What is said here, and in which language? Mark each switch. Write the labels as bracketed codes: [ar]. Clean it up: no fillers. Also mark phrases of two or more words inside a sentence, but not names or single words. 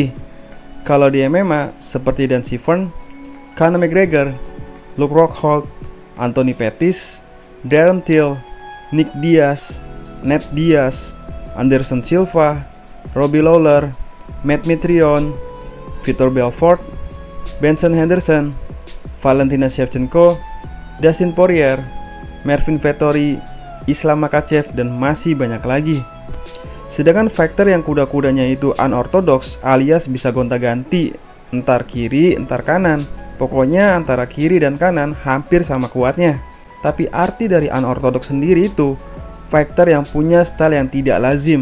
[id] Kalau di MMA seperti Dan Severn, Conor McGregor, Luke Rockhold, Anthony Pettis, Darren Till, Nick Diaz, Nate Diaz, Anderson Silva, Robbie Lawler, Matt Mitrione, Vitor Belfort, Benson Henderson, Valentina Shevchenko, Dustin Poirier, Marvin Vettori, Islam Makhachev, dan masih banyak lagi. Sedangkan fighter yang kuda-kudanya itu unorthodox alias bisa gonta-ganti, entar kiri, entar kanan. Pokoknya antara kiri dan kanan hampir sama kuatnya. Tapi arti dari unorthodox sendiri itu fighter yang punya style yang tidak lazim.